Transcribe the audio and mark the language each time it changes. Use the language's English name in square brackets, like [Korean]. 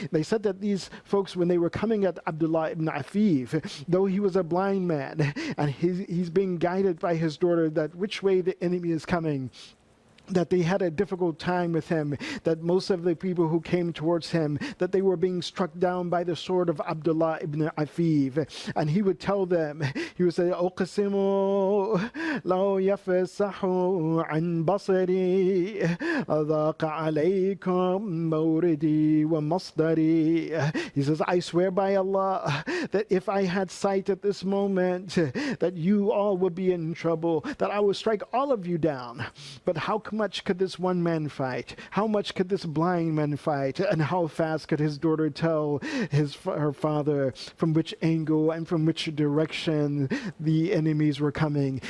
[English] They said that these folks, when they were coming at Abdullah ibn Afif, though he was a blind man and he's being guided by his daughter that which way the enemy is coming, that they had a difficult time with him, that most of the people who came towards him, that they were being struck down by the sword of Abdullah ibn Afif. And he would tell them, he would say, [Arabic] أُقْسِمُ لَوْ يَفْسَحُ عَنْ بَصَرِي أَذَاقَ عَلَيْكُمْ مَوْرِدِي وَمَصْدَرِي. [English] He says, I swear by Allah that if I had sight at this moment, that you all would be in trouble, that I would strike all of you down. But how much could this one man fight? How much could this blind man fight? And how fast could his daughter tell her father from which angle and from which direction the enemies were coming?